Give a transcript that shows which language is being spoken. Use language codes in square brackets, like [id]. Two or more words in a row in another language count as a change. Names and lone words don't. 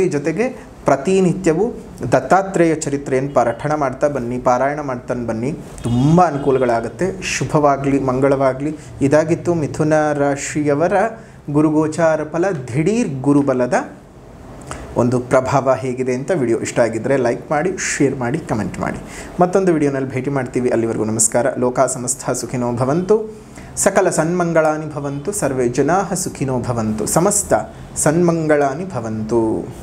[kn] ಜೊತೆಗೆ ಪ್ರತಿನಿತ್ಯವೂ ದತ್ತಾತ್ರೇಯ ಚರಿತ್ರೆಯನ್ನು ಪಾರಾಯಣ ಮಾಡ್ತಾನೆ ಬನ್ನಿ, ತುಂಬ ಅನುಕೂಲಗಳಾಗುತ್ತೆ. ಶುಭವಾಗಲಿ, ಮಂಗಳವಾಗಲಿ. ಇದಾಗಿತ್ತು ಮಿಥುನ ರಾಶಿಯವರ ಗುರುಗೋಚಾರ ಫಲ, ದಿಢೀರ್ ಗುರುಬಲದ ಒಂದು ಪ್ರಭಾವ ಹೇಗಿದೆ ಅಂತ. ವಿಡಿಯೋ ಇಷ್ಟ ಆಗಿದ್ದರೆ ಲೈಕ್ ಮಾಡಿ, ಶೇರ್ ಮಾಡಿ, ಕಮೆಂಟ್ ಮಾಡಿ. ಮತ್ತೊಂದು ವಿಡಿಯೋನಲ್ಲಿ ಭೇಟಿ ಮಾಡ್ತೀವಿ. ಅಲ್ಲಿವರೆಗೂ ನಮಸ್ಕಾರ. [sa] ಲೋಕ ಸಮಸ್ತ ಸುಖಿನೋ ಭವಂತು, ಸಕಲ ಸನ್ಮಂಗಳಾನಿ ಭವಂತು, ಸರ್ವೇ ಜನಾಃ ಸುಖಿನೋ ಭವಂತು, ಸಮಸ್ತ ಸನ್ಮಂಗಳಾನಿ ಭವಂತು.